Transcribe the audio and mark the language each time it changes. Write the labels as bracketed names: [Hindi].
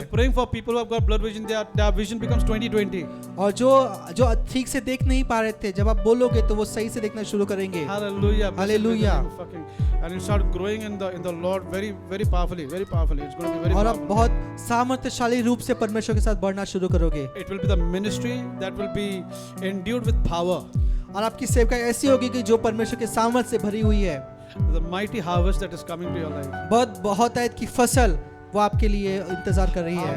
[English] you're praying for people who have got blurred vision, their vision becomes 20/20. [Hindi] और जो ठीक से देख नहीं पा रहे थे जब आप बोलोगे तो वो सही से देखना शुरू करेंगे। [English] Hallelujah. Hallelujah. And you start growing in the Lord very, very powerfully, very powerfully. It's going to be very [Hindi] और आप [English] powerful. [Hindi] बहुत सामर्थ्यशाली रूप से परमेश्वर के साथ बढ़ना शुरू करोगे। [English] It will be the ministry that will be endued with power. [Hindi] और आपकी सेवकाई ऐसी होगी कि जो परमेश्वर के सामर्थ्य से भरी हुई है। [English] The mighty harvest that is coming to your life. [Hindi] बहुतायत की फसल वो आपके लिए इंतजार कर रही है।